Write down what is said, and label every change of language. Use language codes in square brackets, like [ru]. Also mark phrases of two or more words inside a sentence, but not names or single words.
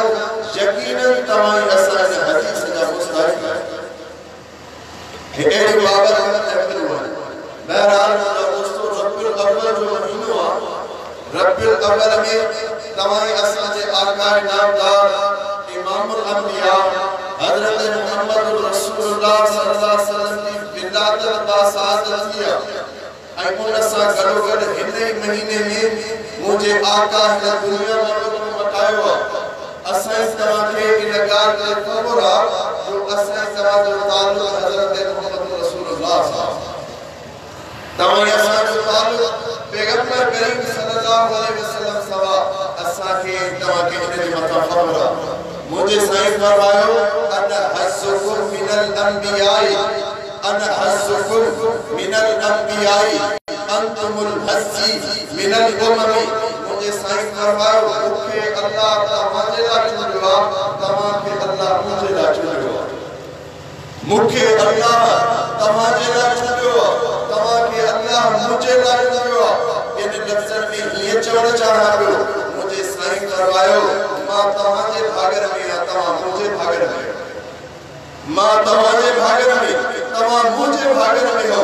[sd] यकीनन तव्हां असां जे हदीस जा मुस्तहिक़ आहियो। अहिड़ी बाबरकत महफ़िल आहे। बहरहाल दोस्तों रब्बुल अव्वल जो महीनो आहे। रब्बुल अव्वल में तव्हां असां जे आका नामदार [ar] إمام الأنبياء [sd] हज़रत मुहम्मद रसूलुल्लाह [ar] صلى الله عليه وسلم [sd] की विलादत बासादत थी आहे। ऐं उन सां गॾोगॾु हिन ई महीने में मुंहिंजे आका हिन दुनिया में मटायो आहे। असां तव्हांखे इन ॻाल्हि ते ख़बर आहे जो असां तव्हांजो ताल्लुक़ हज़रत मुहम्मद रसूलुल्लाह सां, तव्हां असां जो ताल्लुक़ पैगंबर करीम [ar] صلى الله عليه وسلم [sd] सां असांखे तव्हांखे इन जे मथां ख़बर आहे। मुझे साईं फरमायो [ar] أنا حظكم من الأنبياء، أنا حظكم من الأنبياء، أنتم حظي من الأمم. [sd] मुझे साईं फरमायो मूंखे अल्लाह तव्हांजे लाइ चुनियो आहे, तव्हांखे अल्लाह मुंहिंजे लाइ चुनियो आहे। मूंखे अल्लाह तव्हांजे लाइ चुनियो आहे, तव्हांखे अल्लाह मुंहिंजे लाइ चुनियो आहे। इन लफ़्ज़नि में हीअं चवणु चाहियां पियो, मुझे साईं फरमायो मां तव्हांजे भागर में आहियां, तव्हां मुंहिंजे भागर में, मां तव्हांजे भागर में, तव्हां मुंहिंजे भागर में हो।